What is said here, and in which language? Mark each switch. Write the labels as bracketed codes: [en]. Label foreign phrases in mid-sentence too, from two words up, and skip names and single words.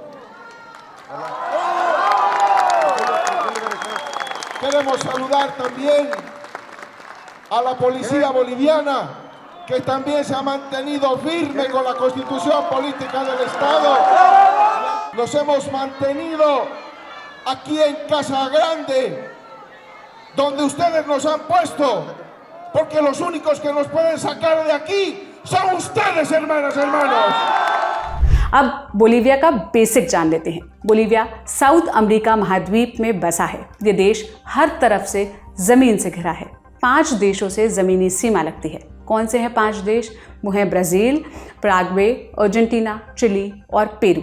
[es] Queremos saludar también a la policía boliviana, que también se ha mantenido firme con la constitución política del Estado. Nos hemos mantenido aquí en Casa Grande, donde ustedes nos han puesto, porque los únicos que nos pueden sacar de aquí son ustedes, hermanas, hermanos. [hi] अब बोलीविया का बेसिक जान लेते हैं। बोलीविया साउथ अमेरिका महाद्वीप में बसा है। ये देश हर तरफ से जमीन से घिरा है। 5 देशों से जमीनी सीमा लगती है। कौन से हैं 5 देश? वो हैं ब्राज़ील, पैराग्वे, अर्जेंटीना, चिली और पेरू।